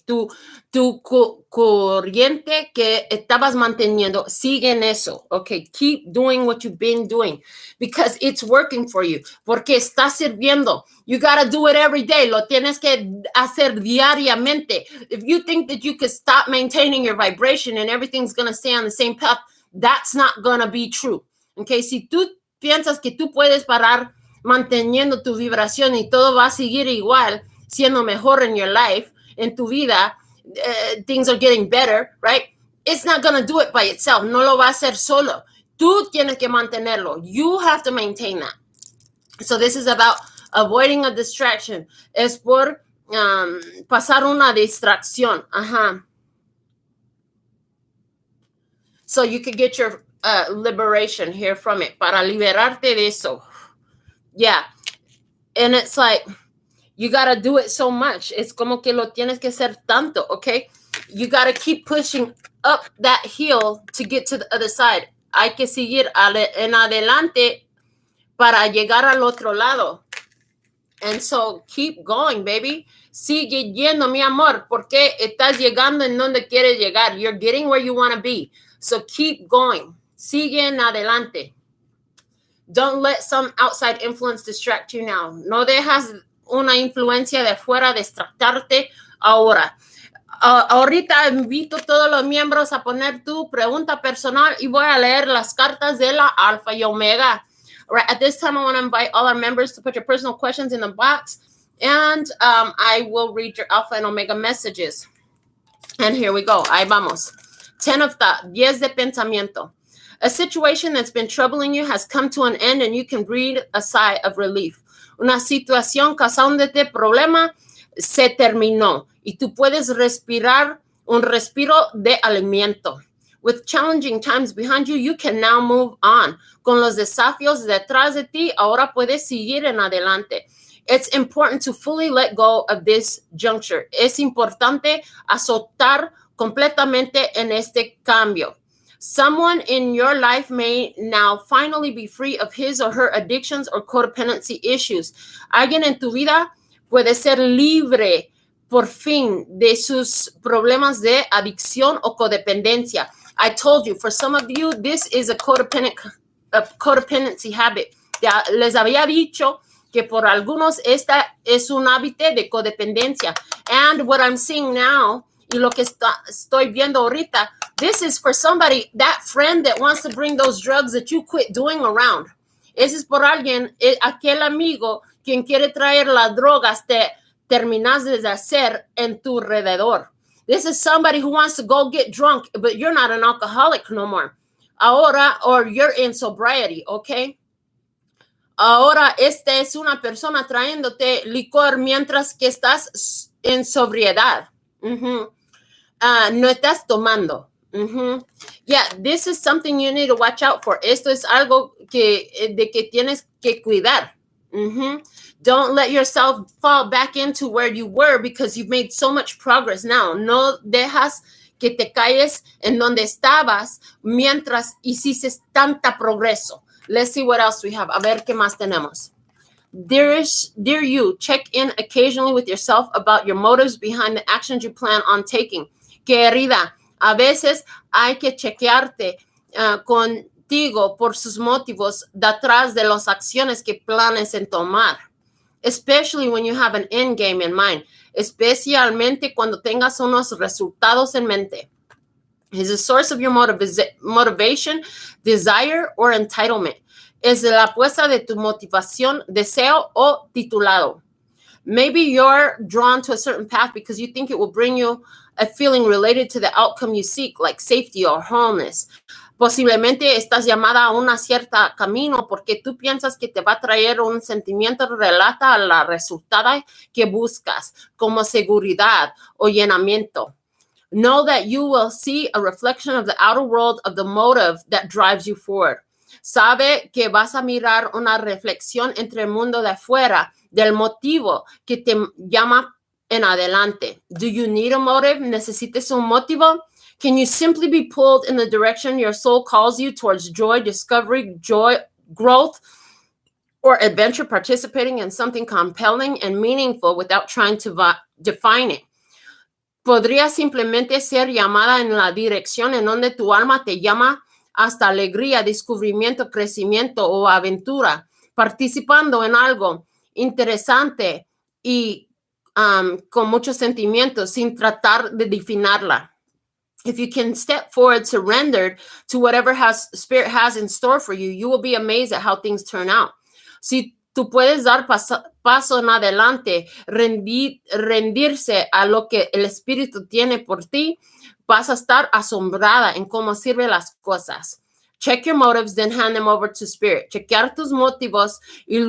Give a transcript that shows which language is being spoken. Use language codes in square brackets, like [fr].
[es] Tu corriente que estabas manteniendo, sigue en eso, okay. [en] Keep doing what you've been doing because it's working for you, [es] porque está sirviendo. [en] You gotta do it every day. [es] Lo tienes que hacer diariamente. [en] If you think that you could stop maintaining your vibration and everything's gonna stay on the same path, that's not gonna be true, okay. [es] Si tú piensas que tú puedes parar manteniendo tu vibración y todo va a seguir igual, siendo mejor [en] in your life, [es] en tu vida, [en] things are getting better, right? It's not going to do it by itself. [es] No lo va a hacer solo. Tú tienes que mantenerlo. [en] You have to maintain that. So this is about avoiding a distraction. [es] Es por pasar una distracción. [en] So you could get your liberation here from it. [es] Para liberarte de eso. [en] Yeah. And it's like, you got to do it so much. [es] Es como que lo tienes que hacer tanto, okay? [en] You got to keep pushing up that hill to get to the other side. [es] Hay que seguir en adelante para llegar al otro lado. [en] And so keep going, baby. [es] Sigue yendo, mi amor, porque estás llegando en donde quieres llegar. [en] You're getting where you want to be. So keep going. [es] Sigue en adelante. [en] Don't let some outside influence distract you now. [es] No dejas una influencia de fuera distractarte ahora. Ahorita invito a todos los miembros a poner tu pregunta personal y voy a leer las cartas de la Alfa y Omega. [en] Right, at this time, I want to invite all our members to put your personal questions in the box, and I will read your Alpha and Omega messages. And here we go. [es] Ahí vamos. [en] 10 of thought, [es] 10 de pensamiento. [en] A situation that's been troubling you has come to an end and you can breathe a sigh of relief. [es] Una situación causándote problema se terminó y tú puedes respirar un respiro de aliento. [en] With challenging times behind you, you can now move on. [es] Con los desafíos detrás de ti, ahora puedes seguir en adelante. [en] It's important to fully let go of this juncture. [es] Es importante azotar completamente en este cambio. [en] Someone in your life may now finally be free of his or her addictions or codependency issues. [es] Alguien en tu vida puede ser libre por fin de sus problemas de adicción o codependencia. [en] I told you, for some of you, this is a codependency habit. [es] Ya les había dicho que por algunos esta es un hábito de codependencia. [en] And what I'm seeing now, [es] y lo que estoy viendo ahorita, [en] this is for somebody, that friend that wants to bring those drugs that you quit doing around. [es] Ese es por alguien, aquel amigo quien quiere traer las drogas que terminas de hacer en tu alrededor. [en] This is somebody who wants to go get drunk, but you're not an alcoholic no more. Ahora, or you're in sobriety, okay? [es] Ahora, esta es una persona trayéndote licor mientras que estás en sobriedad. No estás tomando. [en] Yeah, this is something you need to watch out for. [es] Esto es algo de que tienes que cuidar. [en] Don't let yourself fall back into where you were because you've made so much progress now. [es] No dejas que te calles en donde estabas mientras hiciste tanta progreso. [en] Let's see what else we have. [es] A ver qué más tenemos. [en] Dear you, check in occasionally with yourself about your motives behind the actions you plan on taking. [es] Querida, a veces hay que chequearte contigo por sus motivos detrás de las acciones que planes en tomar. [en] Especially when you have an end game in mind. [es] Especialmente cuando tengas unos resultados en mente. [en] Is the source of your motivation, desire, or entitlement? [es] Es la apuesta de tu motivación, deseo o titulado. [en] Maybe you're drawn to a certain path because you think it will bring you a feeling related to the outcome you seek, like safety or wholeness. [es] Posiblemente estás llamada a una cierta camino porque tú piensas que te va a traer un sentimiento relata a la resultada que buscas, como seguridad o llenamiento. [en] Know that you will see a reflection of the outer world of the motive that drives you forward. [es] Sabe que vas a mirar una reflexión entre el mundo de afuera del motivo que te llama en adelante. [en] Do you need a motive? [es] ¿Necesitas un motivo? [en] Can you simply be pulled in the direction your soul calls you towards joy, discovery, joy, growth, or adventure, participating in something compelling and meaningful without trying to define it? [es] Podría simplemente ser llamada en la dirección en donde tu alma te llama hasta alegría, descubrimiento, crecimiento o aventura, participando en algo interesante y con muchos sentimientos sin tratar de definirla. [en] If you can step forward, surrendered to whatever Spirit has in store for you, you will be amazed at how things turn out. [es] Si tú puedes dar paso en adelante, rendirse a lo que el Espíritu tiene por ti, vas a estar asombrada en cómo sirven las cosas. [en] Check your motives, then hand them over to Spirit. [es] Chequear tus motivos y luego